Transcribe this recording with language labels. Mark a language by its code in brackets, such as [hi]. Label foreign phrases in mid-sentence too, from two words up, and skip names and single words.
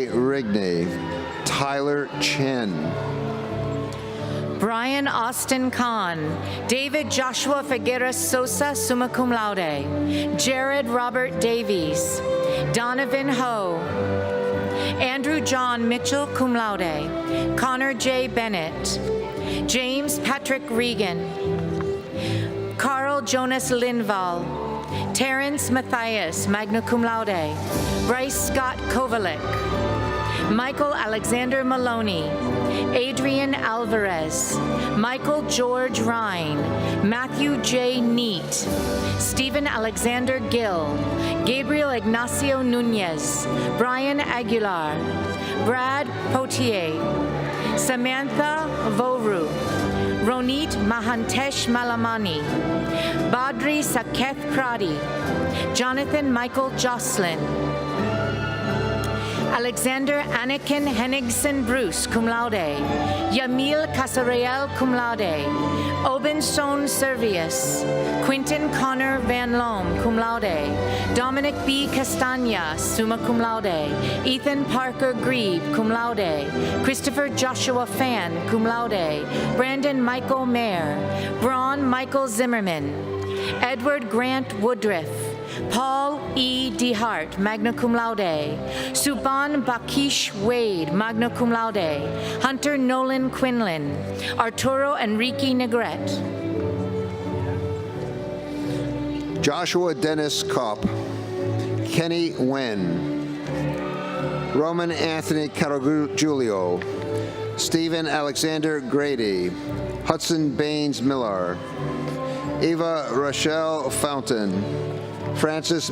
[en] Rigney, Tyler Chen, Brian Austin Kahn, David Joshua Figueres Sosa, [la] summa cum laude, [en] Jared Robert Davies, Donovan Ho, Andrew John Mitchell, [la] cum laude, [en] Connor J. Bennett, James Patrick Regan, Carl Jonas Lindvall, Terrence Matthias, [la] magna cum laude, [en] Bryce Scott Kovalik, Michael Alexander Maloney, Adrian Alvarez, Michael George Ryan, Matthew J. Neat, Stephen Alexander Gill, Gabriel Ignacio Nunez, Brian Aguilar, Brad Potier, Samantha Voru, Ronit Mahantesh Malamani, Badri Saketh Pradi, Jonathan Michael Jocelyn, Alexander Anakin Henningsen Bruce, [la] cum laude, [en] Yamil Casarreal, [la] cum laude, [en] Obenson Servius, Quinton Connor Van Loom, [la] cum laude, [en] Dominic B. Castagna, [la] summa cum laude, [en] Ethan Parker Grieve, [la] cum laude, [en] Christopher Joshua Fan, [la] cum laude, [en] Brandon Michael Mayer, Braun Michael Zimmerman, Edward Grant Woodruff, Paul E. DeHart, [la] magna cum laude, [en] Suban Bakish Wade, [la] magna cum laude, [en] Hunter Nolan Quinlan, Arturo Enrique Negrete, Joshua Dennis Kopp, Kenny Wen, Roman Anthony Caragiulio, Stephen Alexander Grady, Hudson Baines Miller, Eva Rochelle Fountain, Francis